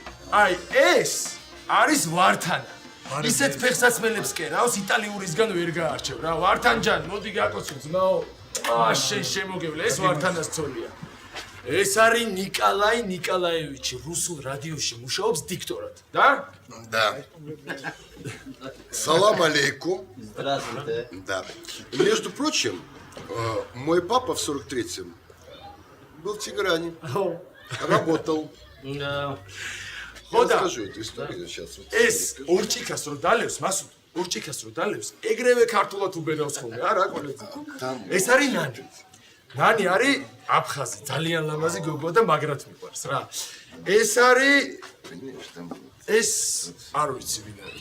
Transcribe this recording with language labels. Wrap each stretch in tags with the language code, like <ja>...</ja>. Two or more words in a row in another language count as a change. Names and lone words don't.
<ka>აი ეს არის ვართანა. ისეთ ფეხსაცმელებს კერავს იტალიურისგან ვერ გაარჩევ რა. ვართანჯან, მოდი გაკოცო ძმაო. შენ შემოგევლე, ეს ვართანას ცოლია. ეს არის ნიკოლაი ნიკოლაევიჩი, რუსულ რადიოში მუშაობს дикторად. Да?</ka> <ru>Да.</ru> <ar>سلام عليكم.</ar> <ru>Здравствуйте. Да. Между прочим, мой папа в 43-м был в Тегеране. Работал. Да. Я расскажу эту историю сейчас.</ru> <ka>ეს ორჭიქას რო დალევს, მასუთ, ორჭიქას რო დალევს, ეგრევე ქართულად უბედავს ხოლმე, არა კოლეგა. ეს არის ნანი. ნანი არის აფხაზი, ძალიან ლამაზი გოგო და მაგრად მიყვარს რა. ეს არის ეს არ ვიცი ვინ არის.</ka>